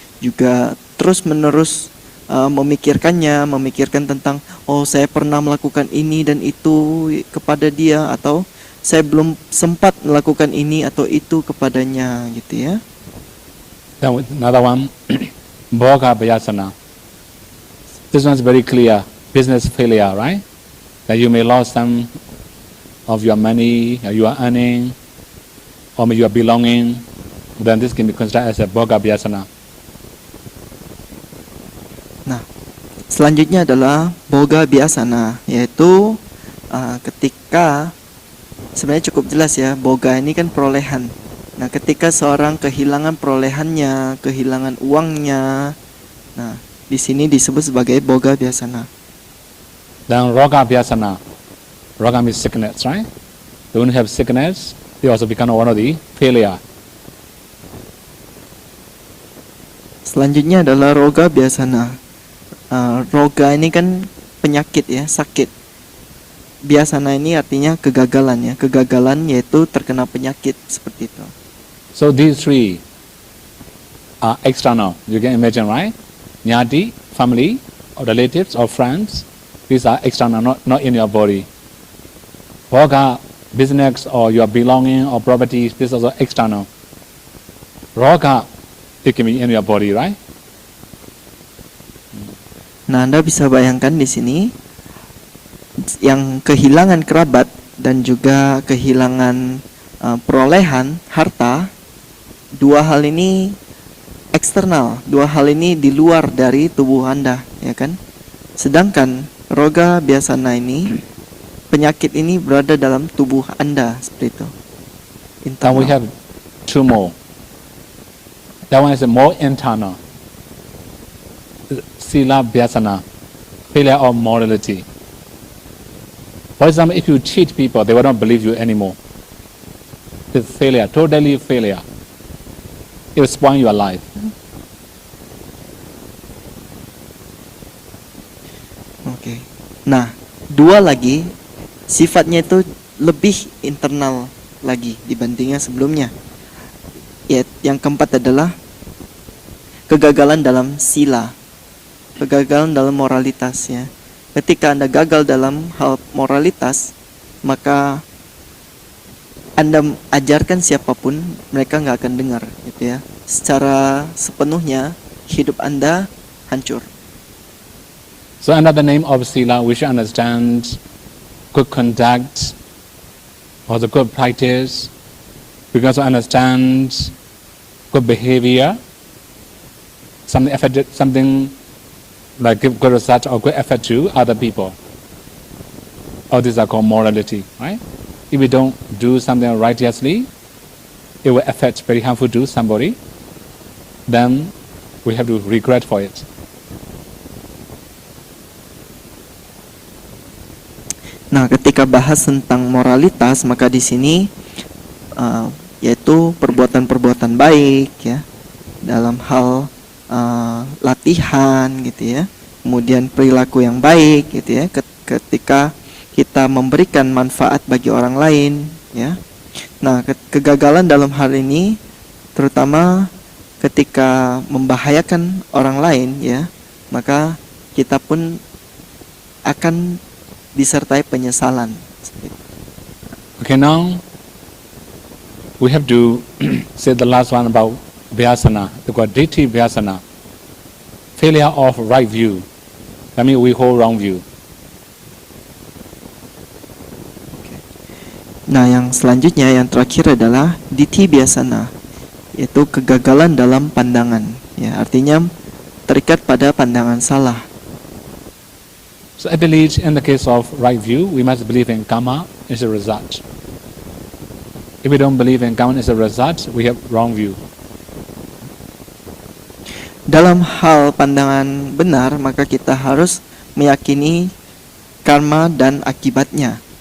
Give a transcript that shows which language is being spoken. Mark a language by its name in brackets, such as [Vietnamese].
[Indonesian] Juga terus-menerus memikirkan tentang, oh, saya pernah melakukan ini dan itu kepada dia, atau saya belum sempat melakukan ini atau itu kepadanya, gitu, ya. [English] Then another one, Bhoga Bhyasana. This one is very clear, business failure, right? That you may lose some of your money, you are earning, or you are belonging. Then this can be considered as a Bhoga Bhyasana. [Indonesian] Nah, selanjutnya adalah Bhoga Bhyasana, yaitu ketika sebenarnya cukup jelas, ya, Bhoga ini kan perolehan. Nah, ketika seorang kehilangan perolehannya, kehilangan uangnya, nah, di sini disebut sebagai Bhoga Bhyasana. [English] Then Roga Bhyasana. Roga means sickness, right? So when you have sickness, you also become one of the failure. [Indonesian] Selanjutnya adalah Roga Bhyasana. roga ini kan penyakit ya, sakit. Biasana ini artinya kegagalan ya, kegagalan yaitu terkena penyakit seperti itu. [English] So these three are external. You can imagine, right? Nyati, family, or relatives, or friends. These are external, not in your body. Bhoga, business, or your belonging, or properties, this is also external. Roga, it can be in your body, right? [Indonesian] Nah, Anda bisa bayangkan di sini yang kehilangan kerabat dan juga kehilangan perolehan harta, dua hal ini eksternal, dua hal ini di luar dari tubuh Anda, ya kan? Sedangkan roga biasana ini, penyakit ini berada dalam tubuh Anda seperti itu. [English] Then we have two more. That one is more internal. Sila Vyasana, failure of morality. For example, if you cheat people, they will not believe you anymore. It's failure, totally failure. It will spoil your life. [Indonesian] Oke. Nah, dua lagi sifatnya itu lebih internal lagi dibandingnya sebelumnya. Ya, yang keempat adalah kegagalan dalam sila, kegagalan dalam moralitas ya. Ketika Anda gagal dalam hal moralitas, maka Anda ajarkan siapapun, mereka nggak akan dengar, gitu ya. Secara sepenuhnya hidup Anda hancur. [English] So under the name of Sila, we should understand good conduct or the good practice. We can also understand good behavior, something like give good result or good effort to other people. All these are called morality, right? If we don't do something righteously, it will affect very harmful to somebody. Then we have to regret for it. [Indonesian] Nah, ketika bahas tentang moralitas, maka di sini yaitu perbuatan-perbuatan baik ya, dalam hal latihan gitu ya, kemudian perilaku yang baik gitu ya, ketika kita memberikan manfaat bagi orang lain ya. Nah, kegagalan dalam hal ini terutama ketika membahayakan orang lain ya, maka kita pun akan disertai penyesalan. [English] Okay, now we have to say the last one about Vyasana, the Ditthi Vyasana, failure of right view. That means we hold wrong view. [Indonesian] Nah, yang selanjutnya yang terakhir adalah Ditthi Vyasana, yaitu kegagalan dalam pandangan. Ya, artinya terikat pada pandangan salah. [English] So I believe in the case of right view, we must believe in karma is a result. If we don't believe in karma is a result, we have wrong view. [Indonesian] Dalam hal pandangan benar, maka kita harus meyakini karma dan akibatnya.